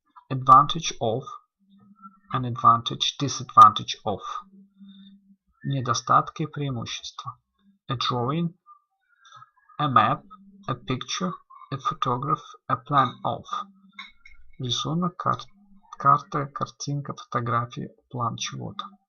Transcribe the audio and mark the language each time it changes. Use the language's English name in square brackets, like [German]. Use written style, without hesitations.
[English] Advantage of and advantage, disadvantage of. [Russian] Недостатки и преимущества. [English] A drawing, a map, a picture, a photograph, a plan of. [Russian] Рисунок, карта, картинка, фотография, план чего-то.